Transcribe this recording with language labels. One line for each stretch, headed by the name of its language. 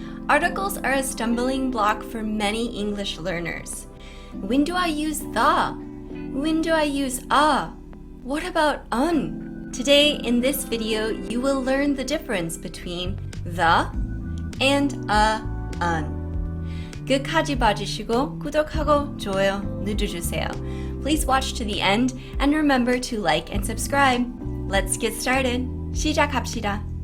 English: Articles are a stumbling block for many English learners. When do I use the? When do I use a? What about un? Today in this video, you will learn the difference between the and un.
Korean: 끝까지 봐주시고 구독하고 좋아요 눌러주세요.
English: Please watch to the end and remember to like and subscribe. Let's get started.
Korean: 시작합시다.